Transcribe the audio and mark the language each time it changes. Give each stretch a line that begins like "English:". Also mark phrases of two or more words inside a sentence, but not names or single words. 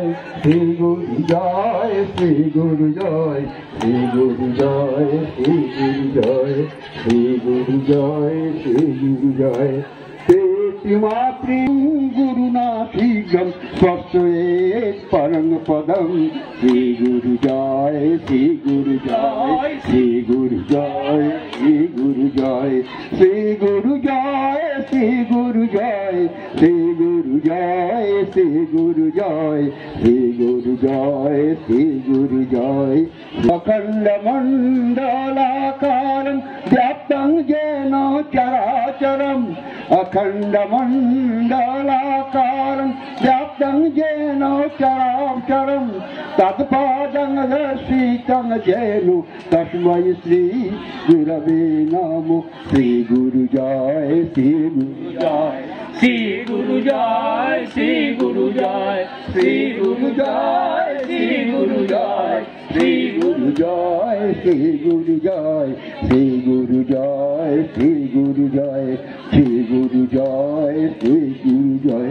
Sanskrit: श्री गुरु जय श्री गुरु जय श्री गुरु जय श्री गुरु जय श्री गुरु जय श्री गुरु जय गुरुना शीघ्रं स्वस्वेत् परं पदं श्री गुरु जय श्री गुरु जय श्री गुरु जय श्री गुरु जय श्री गुरु जय श्री गुरु जय श्री गुरु जय श्री गुरु जय श्री गुरु जय श्री गुरु जय अखण्डमण्डलाकारं व्याप्तं येन चराचरम् अखण्डमण्डलाकारं व्याप्तं येन चराचरं तत्पादं दर्शितं येन तस्मै श्री गुरवे नमः श्री गुरु जय श्री गुरु जय श्री गुरु जय, श्री गुरु जय, श्री गुरु जय, श्री गुरु जय, श्री गुरु जय, श्री गुरु जय, श्री गुरु जय, श्री गुरु जय, श्री गुरु जय, श्री गुरु जय।